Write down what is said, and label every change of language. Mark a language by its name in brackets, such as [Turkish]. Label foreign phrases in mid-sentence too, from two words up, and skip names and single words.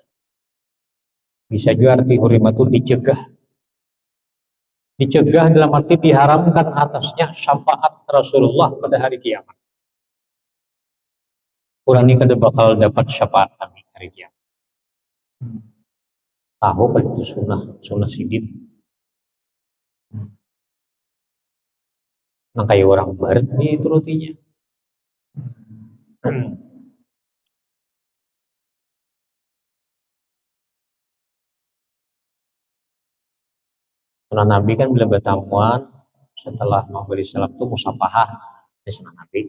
[Indonesian] Bisa juga arti hurrima itu dicegah. Dicegah dalam arti diharamkan atasnya syafaat Rasulullah pada hari kiamat. Orang ini kada bakal dapat syafaat kami hari kiamat. Tahu pada itu sunnah sidin. Nah kayak orang barat nih itu rutinya. Sunnah Nabi kan bila bertamuan setelah memberi salam itu musafahah di sunnah Nabi.